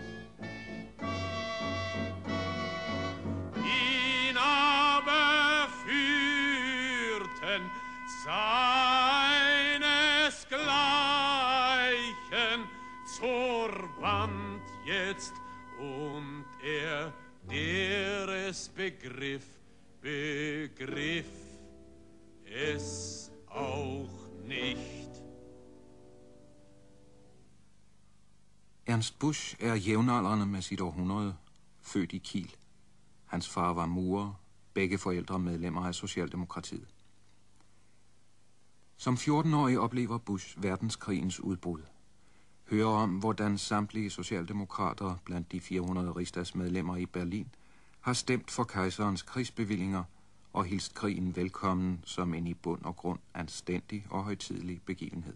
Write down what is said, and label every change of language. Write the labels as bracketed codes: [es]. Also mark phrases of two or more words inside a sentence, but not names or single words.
[de] Ihn aber führten seinesgleichen zur Wand jetzt, und er, der es begriff, begriff es auch nicht. [da] Ernst Busch er jævnaldrende med sit århundrede, født i Kiel. Hans far var murer, begge forældre medlemmer af Socialdemokratiet. Som 14-årig oplever Busch verdenskrigens udbrud. Hører om, hvordan samtlige socialdemokrater blandt de 400 rigsdagsmedlemmer i Berlin har stemt for kejserens krigsbevillinger og hilst krigen velkommen som en i bund og grund anstændig og højtidelig begivenhed.